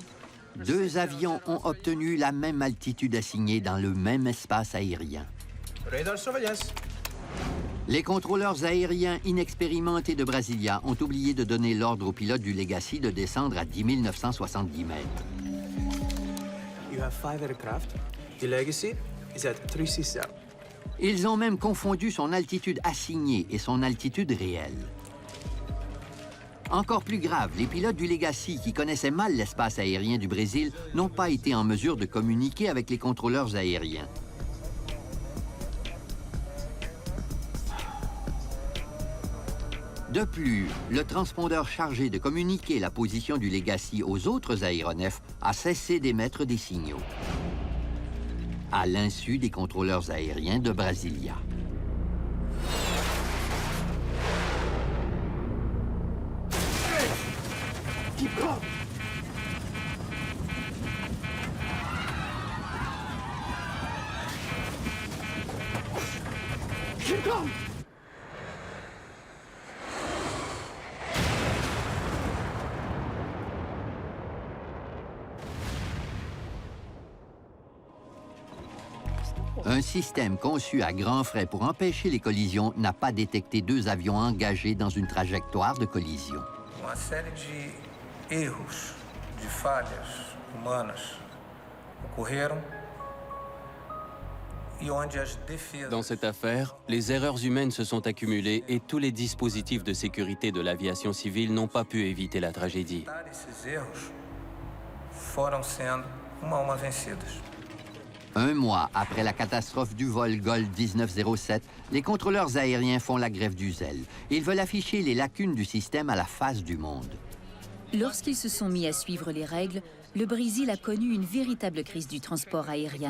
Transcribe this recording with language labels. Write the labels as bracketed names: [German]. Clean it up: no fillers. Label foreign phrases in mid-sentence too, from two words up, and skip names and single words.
[French] 2 avions ont obtenu la même altitude assignée dans le même espace aérien. Radar surveillance. Les contrôleurs aériens inexpérimentés de Brasilia ont oublié de donner l'ordre au pilote du Legacy de descendre à 10 970 mètres. [English] You have 5 aircraft. The Legacy is at 360. [French] Ils ont même confondu son altitude assignée et son altitude réelle. Encore plus grave, les pilotes du Legacy, qui connaissaient mal l'espace aérien du Brésil, n'ont pas été en mesure de communiquer avec les contrôleurs aériens. De plus, le transpondeur chargé de communiquer la position du Legacy aux autres aéronefs a cessé d'émettre des signaux, à l'insu des contrôleurs aériens de Brasilia. [English] Keep calm. Keep calm. [French] Un système conçu à grands frais pour empêcher les collisions n'a pas détecté 2 avions engagés dans une trajectoire de collision. [Portuguese] Uma série de erros, de falhas humanas ocorreram e onde as defesas. [French] Dans cette affaire, les erreurs humaines se sont accumulées et tous les dispositifs de sécurité de l'aviation civile n'ont pas pu éviter la tragédie. [Portuguese] Esses erros foram sendo uma a uma vencidas. [French] 1 mois après la catastrophe du vol GOL 1907, les contrôleurs aériens font la grève du zèle. Ils veulent afficher les lacunes du système à la face du monde. Lorsqu'ils se sont mis à suivre les règles, le Brésil a connu une véritable crise du transport aérien.